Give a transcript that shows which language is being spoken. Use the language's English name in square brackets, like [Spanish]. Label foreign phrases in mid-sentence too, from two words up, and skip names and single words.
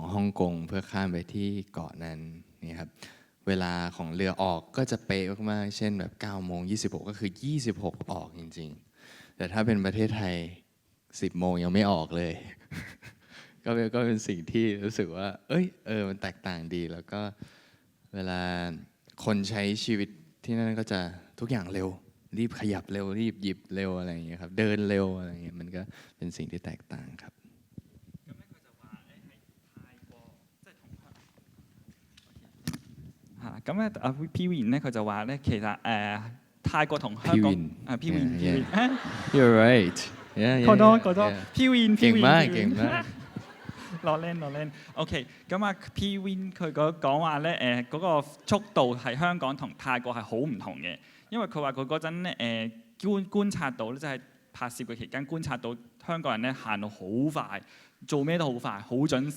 [Thai] ฮ่องกงเพื่อข้ามไปที่เกาะนั้นนี่ครับเวลาของเรือออกก็จะเป๊ะมากๆเช่นแบบ9:26ก็คือ26ออกจริงๆแต่ถ้าเป็นประเทศไทย10 โมงยังไม่ออกเลย ก็เป็นสิ่งที่รู้สึกว่ามันแตกต่างดีแล้วก็เวลาคนใช้ชีวิตที่นั่นก็จะทุกอย่างเร็วรีบขยับเร็วรีบหยิบเร็วอะไรอย่างเงี้ยครับเดินเร็วอะไรอย่างเงี้ยมันก็เป็นสิ่งที่แตกต่างครับ [Cantonese] 咁咧啊 P-Win 咧佢就話咧其實泰國同香港 P-Win P-Win [English] Yeah. You're right [Thai] ขอโทษ P-Win เก่งมากเก่งมาก [Cantonese] 攞靚 OK 咁啊 P-Win 佢講話咧嗰個速度係香港同泰國係好唔同嘅，因為佢話佢嗰陣咧觀察到咧，即係拍攝嘅期間觀察到香港人咧行到好快，做咩都好快，好準時。